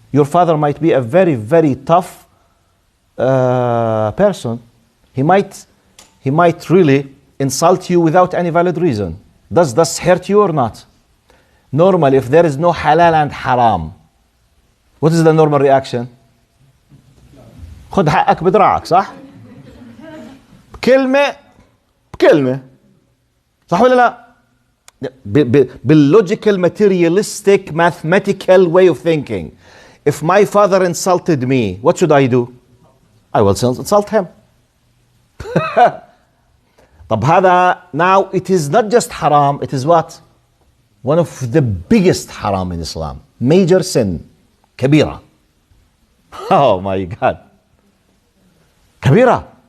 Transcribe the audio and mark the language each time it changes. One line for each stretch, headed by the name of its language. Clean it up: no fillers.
English: Your father might be a very tough person. He might really insult you without any valid reason. Does this hurt you or not? Normally, if there is no halal and haram, what is the normal reaction?
Arabic: خد حقك بدراعك, صح؟ بكلمة صح ولا لا؟ بال
English: logical, materialistic, mathematical way of thinking. If my father insulted me, what should I do? I will insult him.
Arabic: طب هذا,
English: now it is not just haram, it is what? One of the biggest haram in Islam. Major sin. Kabira. Oh my God. Kabira.